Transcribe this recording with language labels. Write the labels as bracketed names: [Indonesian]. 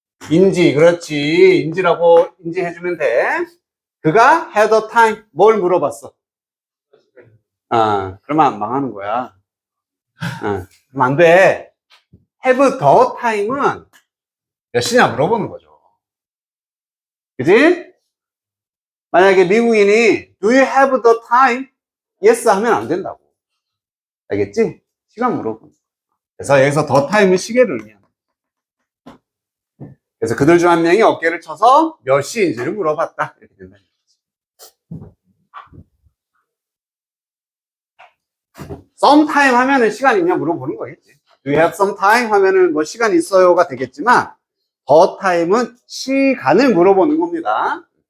[Korean] 인지, 그렇지. 인지라고 인지해주면 돼. 그가 [English] had a time, [Korean] 뭘 물어봤어? 그러면 망하는 거야. 그럼 안 돼. [English] have the time [Korean] 은 몇 시냐 물어보는 거죠. 그지? 만약에 미국인이 [English] do you have the time? [Korean] yes 하면 안 된다고. 알겠지? 시간 물어보는 거야. 그래서 여기서 [English] the time [Korean] 은 시계를 의미합니다. 그래서 그들 중 한 명이 어깨를 쳐서 몇 시인지를 물어봤다. 이렇게 된다. sometime 하면은 시간 있냐 물어보는 거겠지. [English] Do you have some time [Korean] 하면은 뭐 시간 있어요가 되겠지만 [English] the time [Korean] 은 시간을 물어보는 겁니다.